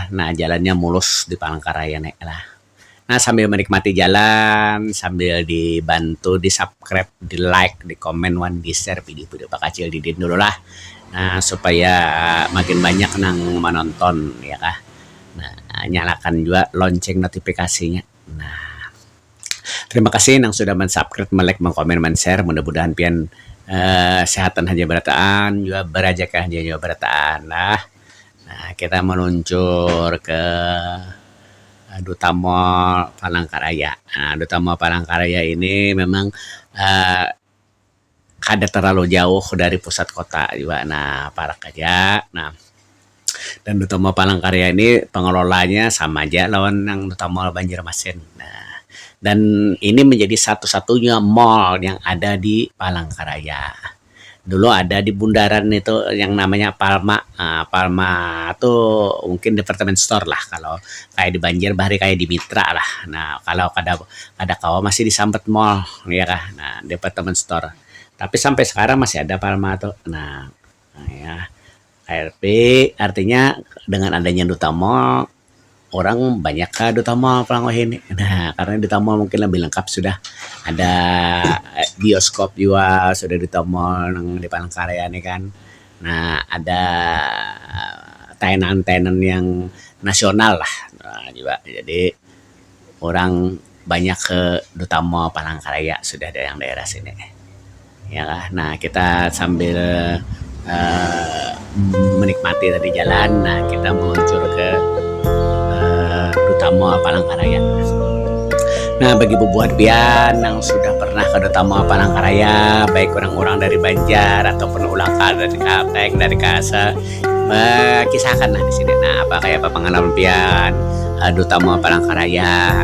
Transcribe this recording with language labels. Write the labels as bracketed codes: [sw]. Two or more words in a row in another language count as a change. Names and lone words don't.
[bjn] Nah, jalannya mulus di Palangkaraya nek lah. Nah, sambil menikmati jalan, sambil dibantu, di-subscribe, di-like, di-komen, di-share video-video Pak Kacil Didin dulu lah. Nah, supaya makin banyak nang menonton, ya kah. Nah, [id] nyalakan juga lonceng notifikasinya. Nah, terima kasih yang sudah men-subscribe, like, men-komen, men-share. [bjn] Mudah-mudahan pian sehatan hanya berataan, juga berajakan hanya berataan lah. [id] Nah, kita meluncur ke Duta Mall Palangkaraya. [bjn] Nah, Duta Mall Palangkaraya ini memang kada terlalu jauh dari pusat kota juga. [id] Nah, Palangkaraya. [bjn] Nah, dan Duta Mall Palangkaraya ini pengelolanya sama aja lawan yang Duta Mall Banjarmasin. [id] Nah, dan ini menjadi satu-satunya mall yang ada di Palangkaraya. Dulu ada di Bundaran itu yang namanya Palma. Palma itu mungkin [en] department store [id] lah. [bjn] Kalau kayak di Banjar, bahari kayak di Mitra lah. Nah, kalau kada kawa masih di Sambet Mall, ya kah? [id] Nah, [en] department store. [id] Tapi sampai sekarang masih ada Palma tuh. Nah ya. KRP artinya dengan adanya Duta Mall, orang banyak ke Duta Mall Palangkaraya ini. Nah, karena Duta Mall mungkin lebih lengkap sudah. Ada bioskop juga sudah Duta Mall di Palangkaraya ini kan. Nah, ada tenan-tenan yang nasional lah. Nah, juga jadi orang banyak ke Duta Mall Palangkaraya sudah ada yang daerah sini. Ya, nah kita sambil menikmati tadi jalan. Nah, kita meluncur ke Duta Mall Palangkaraya. [bjn] Nah, bagi bubuhan pian yang sudah pernah ke Duta Mall Palangkaraya, baik orang-orang dari Banjar ataupun ulang dari Kalteng, dari Kasa, kisahkan lah di sini. Nah, kayak apa pengalaman pian Duta Mall Palangkaraya?